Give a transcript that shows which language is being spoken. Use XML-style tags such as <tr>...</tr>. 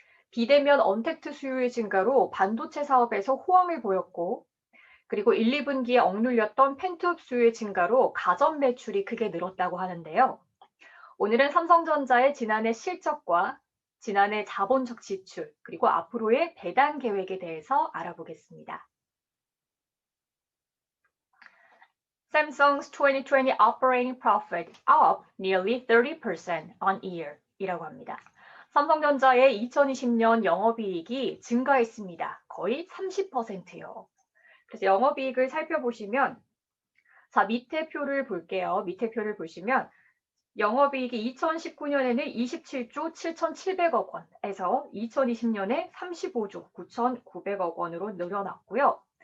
<ko>비대면 언택트 수요의 증가로 반도체 사업에서 호황을 보였고, 그리고 1, 2분기에 억눌렸던 펜트업 수요의 증가로 가전 매출이 크게 늘었다고 하는데요. 오늘은 삼성전자의 지난해 실적과 지난해 자본적 지출, 그리고 앞으로의 배당 계획에 대해서 알아보겠습니다.</ko> <en>Samsung's 2020 operating profit up nearly 30% on year</en> <ko>이라고 합니다. 삼성전자의 2020년 영업이익이 증가했습니다. 거의 30%요. 그래서 영업이익을 살펴보시면, 자, 밑에 표를 볼게요. 밑에 표를 보시면 영업이익이 2019년에는 27조 7,700억 원에서 2020년에 35조 9,900억 원으로 늘어났고요.</ko>